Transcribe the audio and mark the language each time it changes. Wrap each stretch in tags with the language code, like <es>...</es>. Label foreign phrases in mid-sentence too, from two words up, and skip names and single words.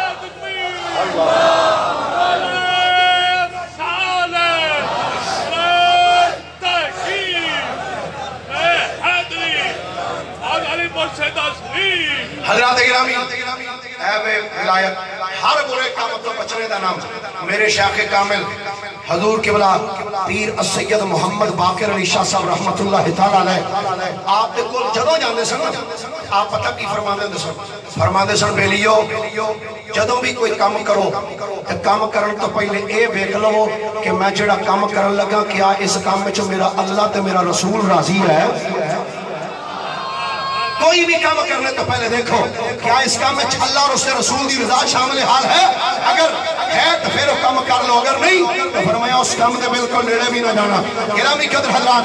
<pa>حضرات گرامی اے بے ولایت ہر برے کام تو بچنے دا نام میرے شیخ کامل حضور قبلہ پیر السید محمد باقر علی شاہ صاحب رحمت اللہ تعالیٰ علیہ آپ دے کول جدوں جاندے سن آپ پتہ کی فرماندے سن بیلیو جدوں بھی کوئی کام کرو تے کام کرن تو پہلے اے ویکھ لو کہ میں جڑا کام کرن لگا کیا اس کام وچ میرا اللہ تے میرا رسول راضی ہے</pa> <ur>کوئی بھی کام کرنے تو پہلے دیکھو کیا</ur> <pa>اس کام میں اللہ اور اس کے رسول دی رضا شامل حال ہے اگر ہے تو پھر وہ کام کر لو اگر نہیں تو فرمایا اس کام دے بالکل نیڑے بھی نہ جانا</pa> <ur>گرامی قدر حضرات</ur>